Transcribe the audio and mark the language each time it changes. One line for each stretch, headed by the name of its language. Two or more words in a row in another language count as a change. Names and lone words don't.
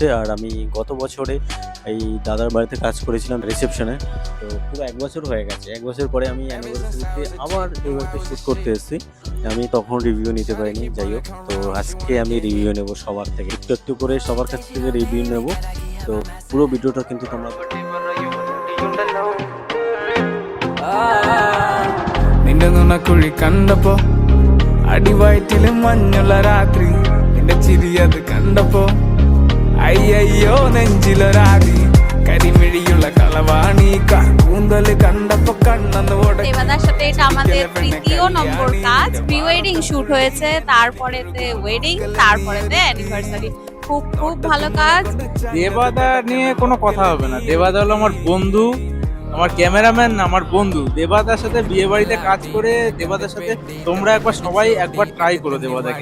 Bangla: আর আমি গত বছরে এই দাদার বাড়িতে কাজ করেছিলাম রিসেপশনে। তো পুরো ১ বছর হয়ে গেছে। ১ বছর পরে আমি অ্যানিভার্সারিতে আবার এই বাড়িতে শ্যুট করতে এসেছি। আমি তখন রিভিউ নিতে পারিনি, যাই হোক। তো আজকে আমি রিভিউ নেব সবার থেকে, একটু একটু করে সবার কাছ থেকে রিভিউ নেব। তো পুরো ভিডিওটা কিন্তু তোমরা
Malayalam: നിന്റെ നുണക്കുഴി കണ്ടപ്പോ അടിവയറ്റില് മഞ്ഞുള്ള രാത്രി നിന്റെ ചിരിയത് കണ്ടപ്പോ അയ്യോ നെഞ്ചിലൊരാതി കരിമിഴിയുള്ള കളവാണി കൂന്തല് കണ്ടപ്പോ കണ്ണെന്ന്
Bangla: দেবাদার সাথে এটা আমাদের তৃতীয় নম্বর কাজ।
English: pre wedding shoot
Bangla: হয়েছে, তারপরেতে ওয়েডিং, তারপরেতে অ্যানিভার্সারি। খুব খুব ভালো কাজ। দেবাদা নিয়ে কোনো কথা হবে না। দেবাদা হলো আমার বন্ধু, আমার ক্যামেরাম্যান, আমার বন্ধু। দেবাদার সাথে বিয়ে বাড়িতে কাজ করে দেবাদার সাথে তোমরা সবাই একবার ট্রাই করো দেবাদাকে।